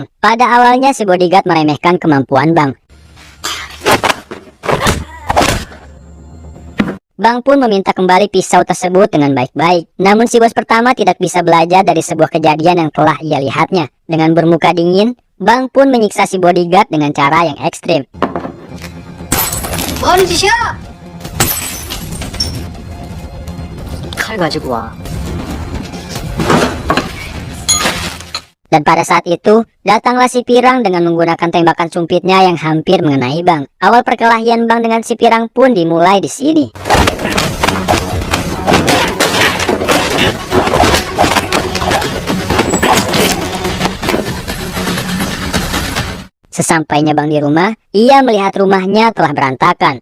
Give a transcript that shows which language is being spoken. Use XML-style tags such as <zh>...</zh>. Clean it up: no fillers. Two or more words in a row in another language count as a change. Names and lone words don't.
<id>Pada awalnya si bodyguard meremehkan kemampuan Bang. Bang pun meminta kembali pisau tersebut dengan baik-baik. Namun si bos pertama tidak bisa belajar dari sebuah kejadian yang telah ia lihatnya. Dengan bermuka dingin, Bang pun menyiksa si bodyguard dengan cara yang ekstrim.</id> <ko>뭔 짓이야? 칼 가지고 와.</ko> <id>Dan pada saat itu, datanglah si Pirang dengan menggunakan tembakan sumpitnya yang hampir mengenai Bang. Awal perkelahian Bang dengan si Pirang pun dimulai di sini. Sesampainya Bang di rumah, ia melihat rumahnya telah berantakan.</id>